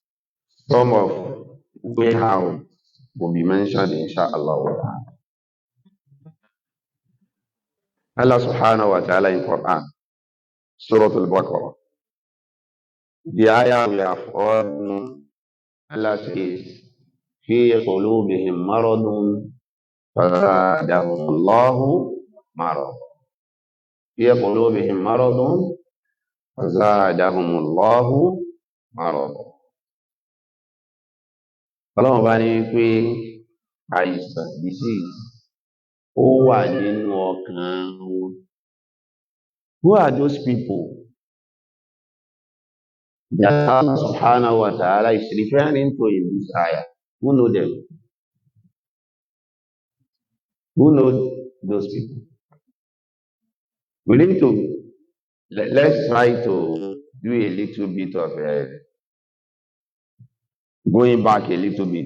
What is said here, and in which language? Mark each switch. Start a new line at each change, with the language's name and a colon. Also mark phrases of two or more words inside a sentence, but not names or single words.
English: Some of way how will be mentioned inshallah. Allah
Arabic: سبحانه وتعالى
English: in Quran, Surah Al-Baqarah. The ayah we have all known, Allah says,
Arabic: في قلوبهم مرض فزادهم الله مرض. في قلوبهم مرض فزادهم الله مرض.
Yoruba: Ọlọ́run bá ní pé àìsàn disease ó wà nínú ọkàn wọn.
English: Who are those people that Allah
Arabic: سبحانه وتعالى
English: is referring to in this ayah? Who know them? Who know those people? We need to let's try to do a little bit of going back a little bit.